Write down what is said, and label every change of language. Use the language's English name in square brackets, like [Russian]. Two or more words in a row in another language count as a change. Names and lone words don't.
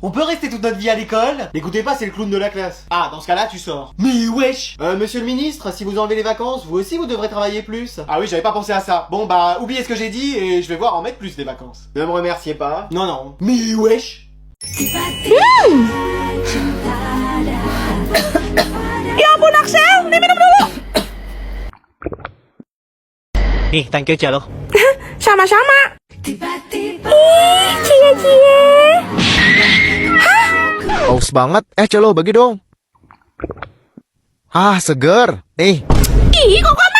[French] On peut rester toute notre vie à l'école? N'écoutez pas, c'est le clown de la classe. Ah, dans ce cas-là, tu sors. Mais wesh. Monsieur le ministre, si vous enlevez les vacances, vous aussi vous devrez travailler plus. Ah oui, j'avais pas pensé à ça. Bon bah, oubliez ce que j'ai dit et je vais voir en mettre plus des vacances. Ne me remerciez pas. Non. Mais wesh. [Indonesian] Ya ampun Axel, ini minum dulu. Nih, [English] thank you, [Indonesian] Celo. Sama-sama. Ih, cie-cie. Haus banget. Celo bagi dong. Ah, seger. Nih. Ih, kok